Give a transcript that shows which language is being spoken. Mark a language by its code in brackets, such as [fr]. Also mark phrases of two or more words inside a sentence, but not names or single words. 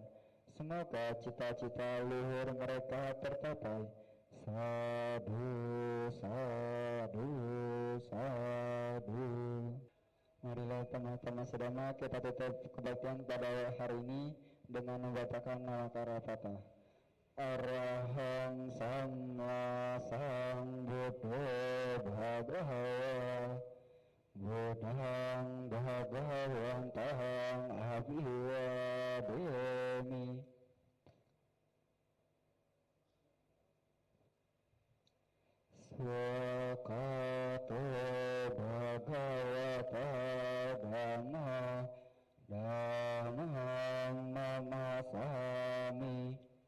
[id] Semoga cita-cita luhur mereka tercapai. [pi] Sadu, sadu, sadu. [id] Marilah teman-teman sedama kita tutup kebaktian pada hari ini dengan membacakan nama Karavatah. [pi] Arahang Sama Sambuddho Bhagawa Buddhang Bhagawantahang Abhiwademi. Swakato Bhagavata Dhamma Dhammang Namasami.